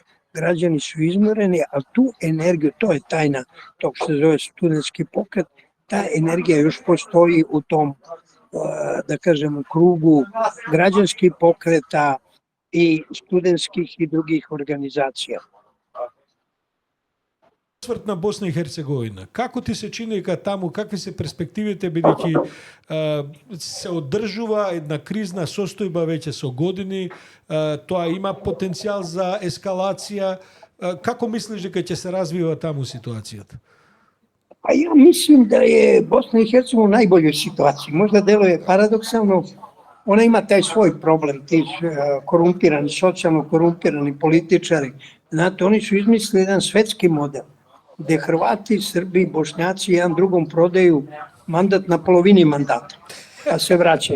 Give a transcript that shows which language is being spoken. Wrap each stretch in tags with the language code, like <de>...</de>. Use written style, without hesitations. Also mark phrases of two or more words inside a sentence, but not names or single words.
<sr>Građani su izmoreni, ali tu energiju, to je tajna tog što se zove studentski pokret, ta energija još postoji u tom, da kažem, krugu građanskih pokreta i studentskih i drugih organizacija. Osvrt na Bosna i Hercegovina. Kako ti se čini kad tamo, kakve se perspektivите,</sr> <mk>бидејќи се одржува една кризна состојба веќе со години, тоа има потенцијал за ескалација.</mk> <sr>Kako misliš</sr> <mk>дека ќе се развива таму ситуацијата?</mk> <sr>Pa ja mislim da je Bosna i Hercegovina u najboljoj situaciji. Možda deluje paradoksalno, ona ima taj svoj problem, ti korumpirani, socijalno korumpirani političari. Znate, oni su izmislili jedan svetski model, gde Hrvati, Srbi, Bošnjaci jedan drugom prodaju mandat na polovini mandata, pa se vraćaju.</sr>